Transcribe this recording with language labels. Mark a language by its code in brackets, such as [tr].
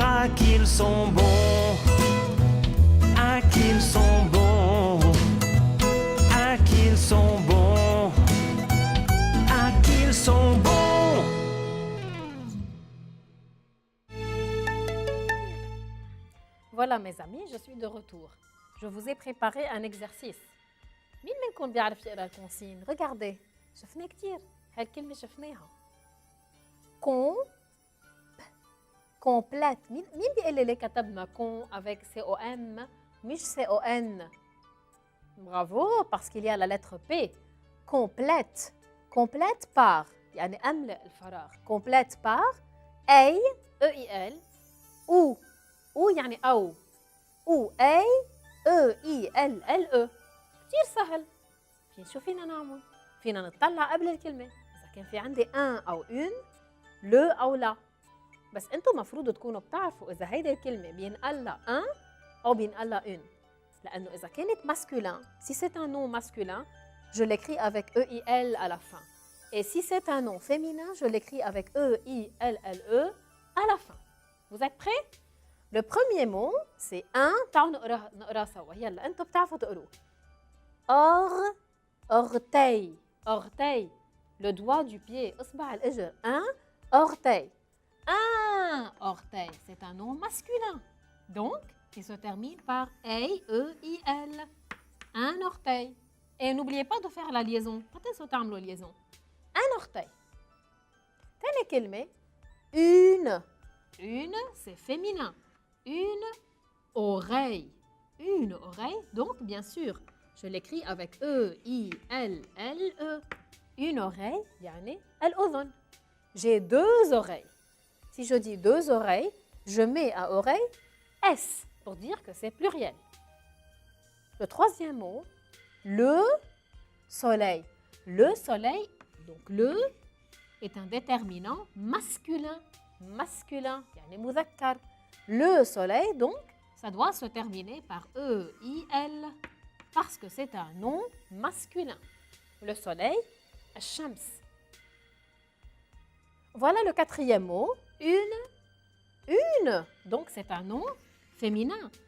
[fr] Ah qu'ils sont bons, ah qu'ils sont bons, ah qu'ils sont bons, ah qu'ils sont bons. Voilà mes amis, je suis de retour. Je vous ai préparé un exercice. [ar] مين منكم بيعرف يقرا الكونسين؟ [fr] Regardez, [ar] شفنا كتير. هالكلمة شفناها. [fr] complète. [ar] مين بيقول لي ليه كتبنا [fr] con avec C-O-M [ar] مش [fr] C-O-N؟ Bravo, parce qu'il y a la lettre P. Complète. Complète par. [ar] يعني أملأ الفراغ. [fr] Complète par أي E-I-L ou [ar] يعني أو أي [fr] E-I-L-L-E. [ar] كتير سهل. شو فينا نعمل؟ فينا نطلع قبل الكلمة إذا كان في عندي un أو une le أو لا. بس أنتم مفروض تكونوا بتعرفوا إذا هيدي الكلمة بينقال لها un أو بينقال لها une. لأنه إذا كانت [fr] masculin, si c'est un nom masculin, je l'écris avec E-I-L à la fin. Et si c'est un nom féminin, je l'écris avec E-I-L-L-E à la fin. Vous êtes prêts? Le premier mot, c'est un. [ar] تعالوا نقراه سوا. يلا أنتم بتعرفوا تقروه. [fr] orteil. Orteil. Le doigt du pied. [ar] إصبع الإجر. [fr] Un orteil. Un orteil. C'est un nom masculin. Donc, qui se termine par E-I-L. Un orteil. Et n'oubliez pas de faire la liaison. [ar] ما تنسوا تعملوا liaison. [fr] Un orteil. [ar] تاني كلمة. [fr] Une. Une, c'est féminin. Une oreille. Une oreille. Donc, bien sûr, je l'écris avec E-I-L-L-E. Une oreille, [ar] يعني الأذن. [fr] J'ai deux oreilles. Si je dis deux oreilles, je mets à oreille S pour dire que c'est pluriel. Le troisième mot, le soleil. Le soleil, donc le, est un déterminant masculin. Masculin, [ar] يعني مذكر. [fr] Le soleil, donc, ça doit se terminer par E-I-L parce que c'est un nom masculin. Le soleil, [ar] الشمس. [fr] Voilà le quatrième mot, une. Une, donc c'est un nom féminin.